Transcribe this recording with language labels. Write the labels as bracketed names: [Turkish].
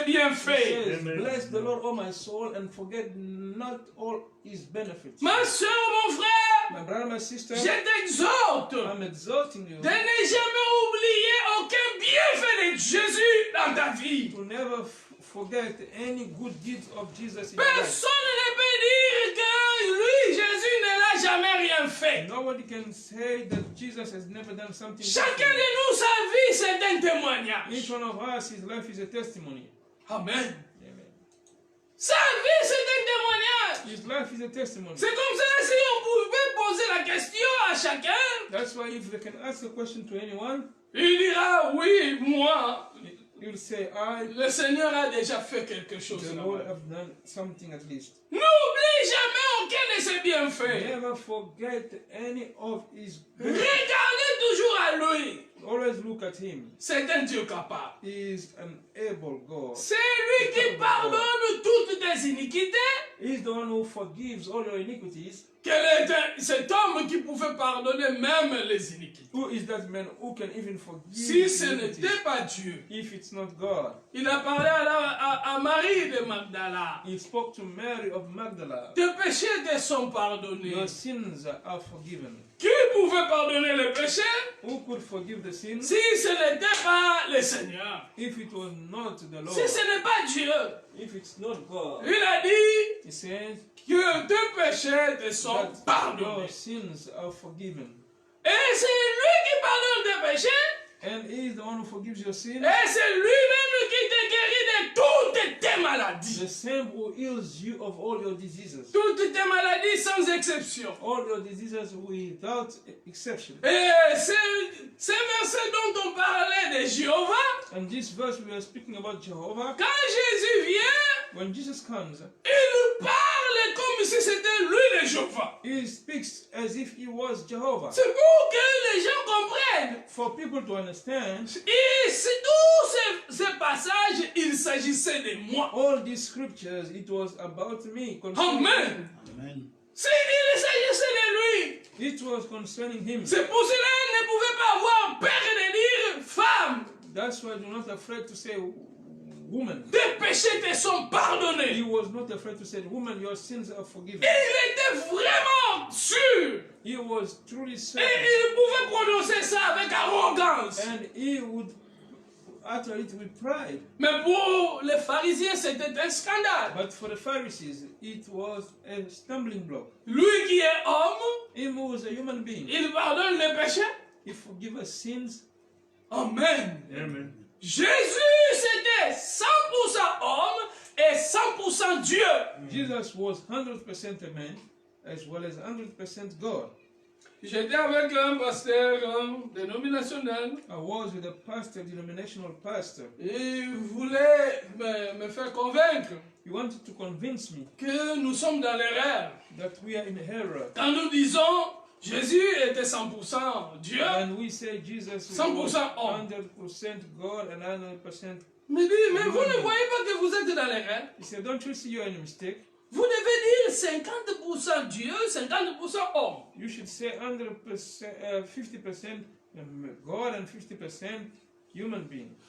[English] It [French] bienfaits. [English] says, [French] Amen. [English] bless the Lord, O my soul, and forget not all his benefits. [French] Ma soeur, mon frère, [English] My brother, my sister, [French] je t'exhorte [English] I'm exhorting you [French] de ne jamais oublier aucun bienfait de Jésus dans ta vie. [English] to never forget any good deeds of Jesus in your life. [French] Personne ne peut dire que lui, Jésus, ne l'a jamais rien fait. [English] Nobody can say that Jesus has never done something. [French] Chacun [English] different. [French] de nous, sa vie, c'est un témoignage. [English] Each one of us, his life is a testimony. [French] Amen. [English] Amen. [French] Sa vie, c'est un témoignage. [English] His life is a testimony. [French] C'est comme ça, si on pouvait poser la question à chacun, [English] That's why if they can ask a question to anyone, [French] il dira, oui, moi, [English] you'll say, I, [French] le Seigneur a déjà fait quelque chose. [English] the [French] dans [English] Lord, [French] ma vie. [English] have done something at least. [French] N'oublie jamais aucun de ses bienfaits. [English] Never forget any of his [French] Regardez [English] benefits. [French] toujours à lui. [English] Always look at him. [French] C'est un Dieu capable. [English] He is an able God. [French] C'est lui qui pardonne toutes tes iniquités. [English] He is the one who forgives all your iniquities. [French] Quel est cet homme qui pouvait pardonner même les iniquités? [English] Who is that man who can even forgive [French] Si ce [English] iniquities [French] n'était pas Dieu. [English] if it's not God? [French] Il a parlé à Marie de Magdala. [English] He spoke to Mary of Magdala. [French] Tes péchés te sont pardonnés. [English] Your sins are forgiven. [French] Qui pouvait pardonner les péchés [English] Who could forgive the sins [French] si ce n'était pas le Seigneur? [English] if it was not the Lord? [French] Si ce n'est pas Dieu. [English] If it's not God? [French] Il a dit [English] He says [French] que tes péchés te sont [English] that your [French] pardonnés. [English] sins are forgiven. [French] Et c'est lui qui pardonne tes péchés. [English] And He is the one who forgives your sins. [French] Et c'est lui-même qui te guérit de toutes tes maladies. [English] The same who heals you of all your diseases. [French] Toutes tes maladies sans exception. [English] All your diseases without exception. [French] Et c'est verset dont on parlait de Jéhovah. [English] And this verse we are speaking about Jehovah. [French] Quand Jésus vient, [English] When Jesus comes, [French] il parle comme si c'était lui le Jéhovah. [English] He speaks as if He was Jehovah. [French] C'est pour que les gens comprennent. [English] For people to understand, [French] Et tous ces passages, il s'agissait de moi. [English] all these scriptures, it was about me. Concerning [French] Amen. [English] Amen. [French] Il s'agissait de lui. [English] Him. It was concerning Him. [French] C'est pour cela qu'il ne pouvait pas avoir peur de dire femme. [English] That's why you're not afraid to say woman. [French] Tes péchés te sont [English] He [French] pardonnés. [English] was not afraid to say, woman, your sins are forgiven. [French] Il était vraiment sûr. [English] He was truly [French] Et [English] certain. [French] il pouvait prononcer ça avec arrogance. [English] And he would utter it with pride. [French] Mais pour les pharisiens, c'était un scandale. [English] But for the Pharisees, it was a stumbling block. [French] Lui qui est homme, [English] Him who was a human being, [French] il pardonne les péchés. [English] He forgives us sins. [French] Amen. [English] Amen. [French] Jésus, c'était 100% homme et 100% Dieu. [English] Jesus was 100% a man as well as 100% God. [French] J'étais avec un pasteur dénominationnel. [English] I was with a pastor, denominational pastor. [French] Et il voulait me faire convaincre [English] He wanted to convince me [French] que nous sommes dans l'erreur. [English] that we are in error. [French] Quand nous disons Jésus était 100% Dieu, [English] And we say Jesus was [French] 100% homme. [English] 100% God and 100%. [French] mais vous ne voyez pas que vous êtes dans l'erreur. [English] He said, don't you see you're in a mistake? [French] Vous devez dire 50% Dieu, 50% homme. [English] You should say 50% God and 50% human being.